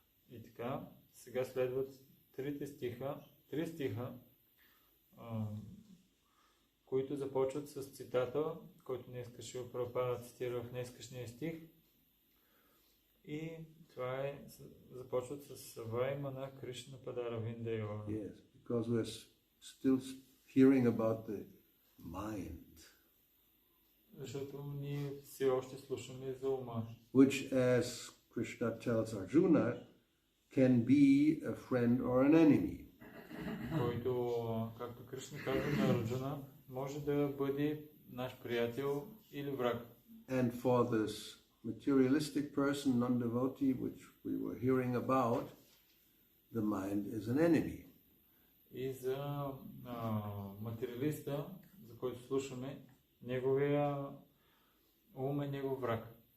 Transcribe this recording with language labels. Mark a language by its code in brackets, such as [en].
[bg] И така, сега следват три стиха, които започват с цитата, който днес Шрила Прабхупада цитира в днескашния стих. И това е, започват с [sa] Savai Mana Krishna Padaravindayor. [en] Yes, because we're still hearing about the mind. [bg] Защото ние все още слушаме за ума. [en] Which, as Krishna tells Arjuna, can be a friend or an enemy. [bg] Който, както Кришна казва на Арджуна, може да бъде наш приятел или враг. [en] And for this materialistic person, non-devotee, which we were hearing about, the mind is an enemy. [bg] И за материалиста, за който слушаме, неговия ум е негов враг.